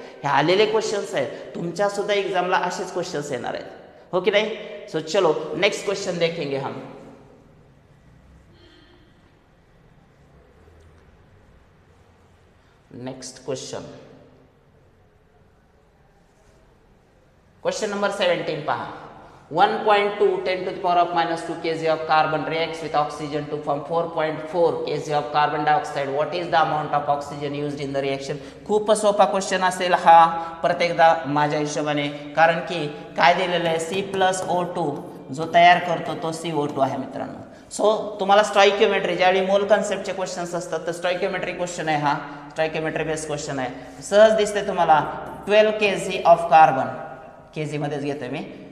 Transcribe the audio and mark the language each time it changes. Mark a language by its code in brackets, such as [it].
[mr] हे आलेले क्वेश्चन्स आहेत तुमच्या सुद्धा एक्झामला असेच क्वेश्चन्स येणार आहेत हो की नाही सो चलो नेक्स्ट क्वेश्चन [hi] देखेंगे हम [mr] नेक्स्ट क्वेश्चन क्वेश्चन नंबर 17 पहा [en] 1.2 10 to the power of -2 kg of carbon reacts with oxygen to form 4.4 kg of carbon dioxide. What is the amount of oxygen used in the reaction? [mr] खूप सोपा question असेल हा प्रत्येकदा माझ्या हिशोबाने कारण की काय दिलेलं आहे C+O2 जो तयार करतो तो CO2 आहे मित्रांनो सो तुम्हाला स्टॉइकियोमेट्री ज्यावेळी मोल कन्सेप्टचे क्वेश्चन्स असतात तर स्टॉइकियोमेट्री क्वेश्चन आहे हा स्टॉइकियोमेट्री बेस्ड क्वेश्चन आहे सहज दिसते तुम्हाला 12 kg ऑफ कार्बन केजी मध्येच घेतोय मी